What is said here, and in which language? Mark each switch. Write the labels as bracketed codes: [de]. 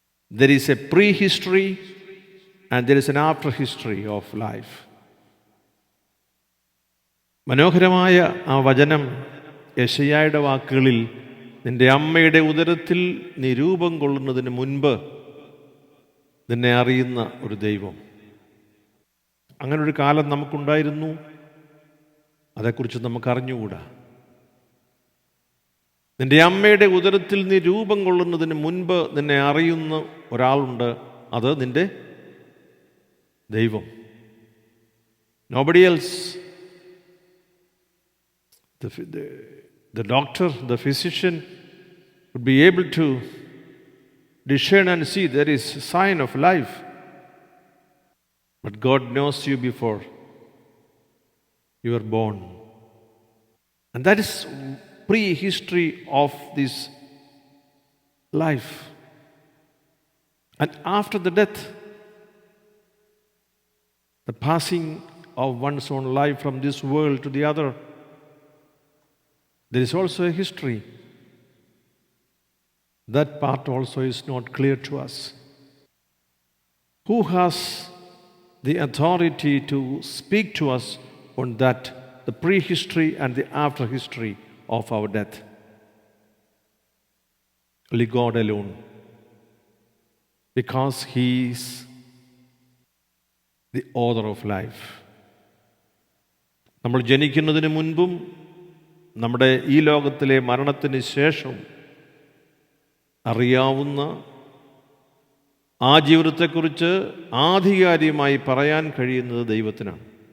[en] There is a prehistory and there is an after history of life. [ml] മനോഹരമായ ആ വചനം യെശയ്യായുടെ വാക്കുകളിൽ, നിന്റെ അമ്മയുടെ ഉദരത്തിൽ നീ രൂപം കൊള്ളുന്നതിന് മുൻപ് നിന്നെ അറിയുന്ന ഒരു ദൈവം. അങ്ങനൊരു കാലം നമുക്കുണ്ടായിരുന്നു, അതേക്കുറിച്ച് നമുക്ക് അറിഞ്ഞുകൂടാ. നിന്റെ അമ്മയുടെ ഉദരത്തിൽ നീ രൂപം കൊള്ളുന്നതിന് മുൻപ് നിന്നെ അറിയുന്ന ഒരാളുണ്ട്, അത് നിന്റെ ദൈവം. [en] Nobody else. The doctor, the physician would be able to discern and see there is a sign of life. But God knows you before you are born. And that is prehistory of this life. And after the death, the passing of one's own life from this world to the other, there is also a history. That part also is not clear to us. Who has the authority to speak to us on that, the prehistory and the after history of our death? Only God alone. Because He is the author of life. [ml] നമ്മൾ ജനിക്കുന്നതിന് മുൻപും നമ്മുടെ ഈ ലോകത്തിലെ മരണത്തിന് ശേഷം അറിയാവുന്ന ആ ജീവിതത്തെക്കുറിച്ച് ആധികാരികമായി പറയാൻ കഴിയുന്നത് ദൈവത്തിനാണ്.